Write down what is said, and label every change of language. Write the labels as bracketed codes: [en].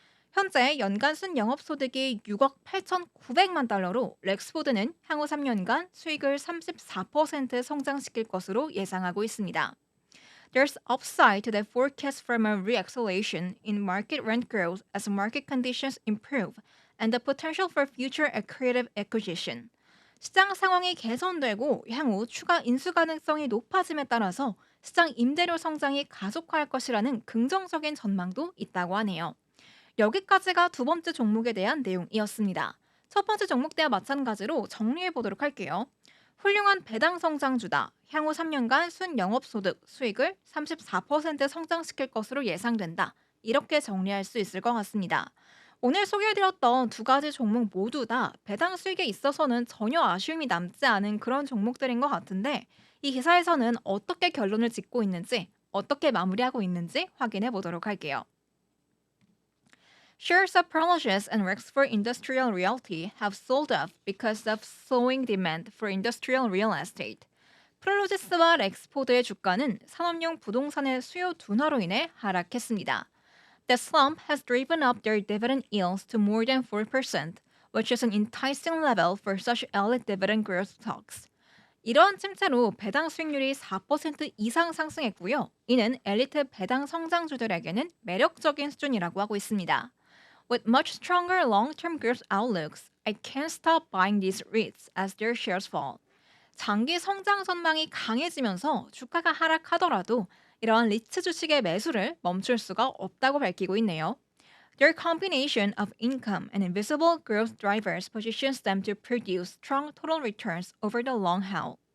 [ko] 현재 연간 순영업소득이 6억 8,900만 달러로 렉스포드는 향후 3년간 수익을 34% 성장시킬 것으로 예상하고 있습니다. [en] There's upside to the forecast from a re-acceleration in market rent growth as market conditions improve and the potential for future accretive acquisition. [ko] 시장 상황이 개선되고 향후 추가 인수 가능성이 높아짐에 따라서 시장 임대료 성장이 가속화할 것이라는 긍정적인 전망도 있다고 하네요. 여기까지가 두 번째 종목에 대한 내용이었습니다. 첫 번째 종목 때와 마찬가지로 정리해 보도록 할게요. 훌륭한 배당 성장주다. 향후 3년간 순영업소득 수익을 34% 성장시킬 것으로 예상된다. 이렇게 정리할 수 있을 것 같습니다. 오늘 소개해드렸던 두 가지 종목 모두 다 배당 수익에 있어서는 전혀 아쉬움이 남지 않은 그런 종목들인 것 같은데 이 기사에서는 어떻게 결론을 짓고 있는지, 어떻게 마무리하고 있는지 확인해 보도록 할게요. [en] Shares of Prologis and Rexford Industrial Realty have sold off because of slowing demand for industrial real estate. [ko] 프롤로지스와 렉스포드의 주가는 산업용 부동산의 수요 둔화로 인해 하락했습니다. [en] The slump has driven up their dividend yields to more than 4%, which is an enticing level for such elite dividend growth stocks. [ko] 이러한 침체로 배당 수익률이 4% 이상 상승했고요. 이는 엘리트 배당 성장주들에게는 매력적인 수준이라고 하고 있습니다. [en] With much stronger long-term growth outlooks, I can't stop buying these REITs as their shares fall. [ko] 장기 성장 전망이 강해지면서 주가가 하락하더라도 이러한 리츠 주식의 매수를 멈출 수가 없다고 밝히고 있네요. [en] Their combination of income and invisible growth drivers positions them to produce strong total returns over the long haul.